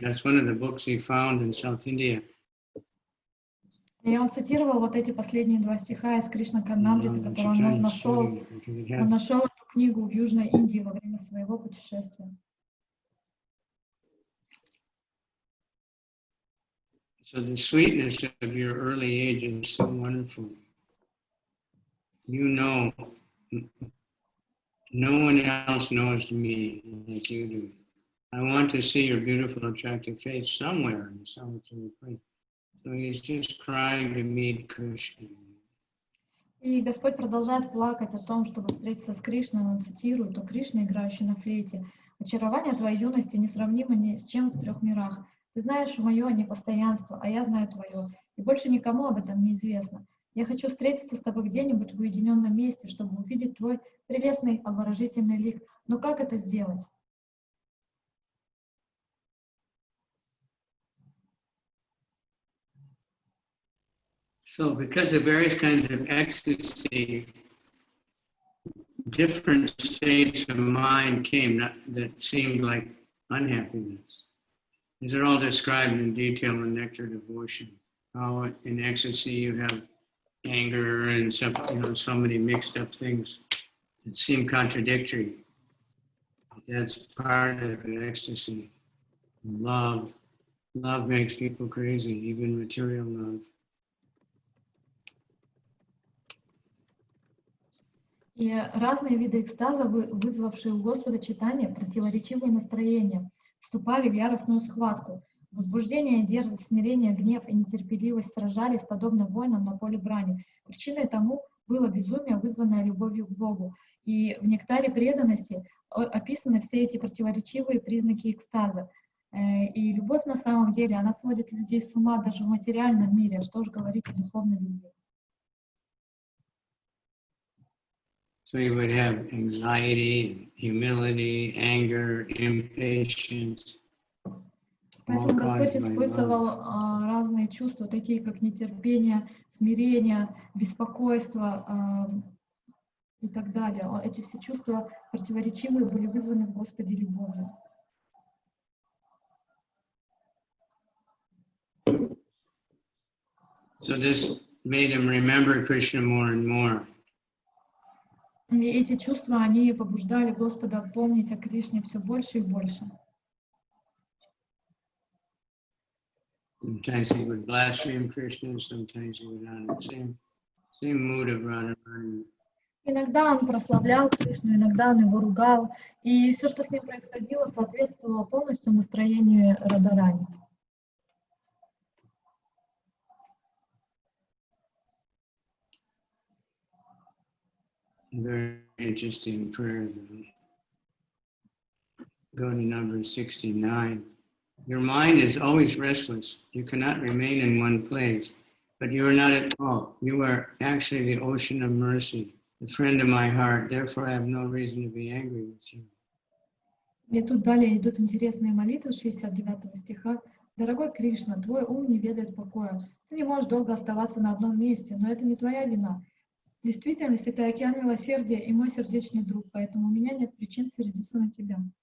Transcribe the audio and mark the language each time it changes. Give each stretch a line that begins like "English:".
English: That's one of the books he found in South India.
Russian: И он цитировал вот эти последние два стиха из Кришна-Карнамриты, которые он нашел эту книгу в Южной Индии во время своего путешествия.
English: So the sweetness of your early age is so wonderful. You know, no one else knows me like you do. I want to see your beautiful, attractive face somewhere in the solitary place. So he's just crying to meet Krishna.
Russian: И Господь продолжает плакать о том, чтобы встретиться с Кришной. Он цитирует: «О Кришна, играющий на флейте, очарование твоей юности несравнимо ни с чем в трех мирах. Ты знаешь мое непостоянство, а я знаю твое, и больше никому об этом не известно. Я хочу встретиться с тобой где-нибудь в уединенном месте, чтобы увидеть твой прелестный обворожительный лик. Но как это сделать?»
English: So because of various kinds of ecstasy, different states of mind came that seemed like unhappiness. These are all described in detail in Nectar Devotion. How in ecstasy you have anger and some, so many mixed up things that seem contradictory. That's part of ecstasy. Love makes people crazy, even material love.
Russian: И разные виды экстаза, вызвавшие у Господа Чайтаньи противоречивые настроения, вступали в яростную схватку. Возбуждение, дерзость, смирение, гнев и нетерпеливость сражались, подобно воинам на поле брани. Причиной тому было безумие, вызванное любовью к Богу. И в нектаре преданности описаны все эти противоречивые признаки экстаза. И любовь на самом деле, она сводит людей с ума даже в материальном мире, что же говорить о духовной любви.
English: So you would have anxiety, humility, anger, impatience.
Russian: Поэтому Господь испытывал разные чувства, такие как нетерпение, смирение, беспокойство и так далее. Эти все чувства противоречивые были вызваны в Господе любовью.
English: So this made him remember Krishna more and more.
Russian: И эти чувства, они побуждали Господа помнить о Кришне все больше и больше.
English: Sometimes he would blaspheme Krishna, sometimes he would have the same mood of Radharani.
Russian: Иногда он прославлял Кришну, иногда он его ругал, и все, что с ним происходило, соответствовало полностью настроению Радharani.
English: Very interesting prayer. Go to number 69. Your mind is always restless. You cannot remain in one place, but you are not at all. You are actually the ocean of mercy, the friend of my heart. Therefore, I have no reason to be angry with you.
Russian: И тут далее идут интересные молитвы 69 стиха. «Дорогой Кришна, твой ум не ведает покоя. Ты не можешь долго оставаться на одном месте, но это не твоя вина. В действительности ты океан милосердия и мой сердечный друг, поэтому у меня нет причин сердиться на тебя».